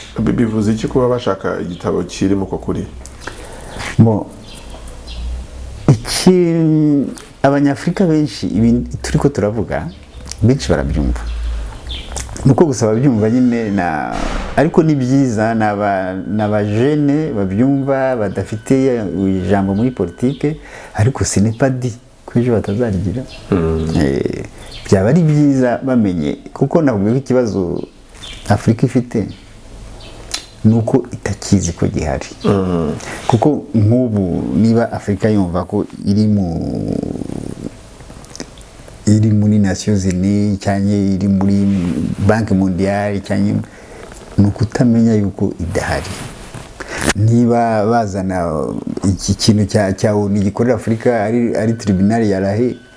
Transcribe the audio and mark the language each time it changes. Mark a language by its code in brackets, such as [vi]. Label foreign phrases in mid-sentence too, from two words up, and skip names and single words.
[rw] Bivuze iki kuba bashaka igitabo kirimo ko kuri? abanyafurika benshi ibi turi ko turavuga benshi barabyumva nuko gusa babyumva nyine ariko ni byiza n'abajene babyumva badafite ijambo muri politike ariko [fr] ce n'est pas dit [rw] ko ejo batazarigira byaba ari byiza bamenye kuko navuga ko ikibazo Afurika ifite nuko itakizi ko gihari kuko nk'ubu niba Afurika yumva ko iri muri Nations Unies cyangwa iri muri Banki Mondiale cyangwa nuko utamenya yuko idahari niba bazana iki kintu cya ONU gikorera Afurika ari tribunal yarahe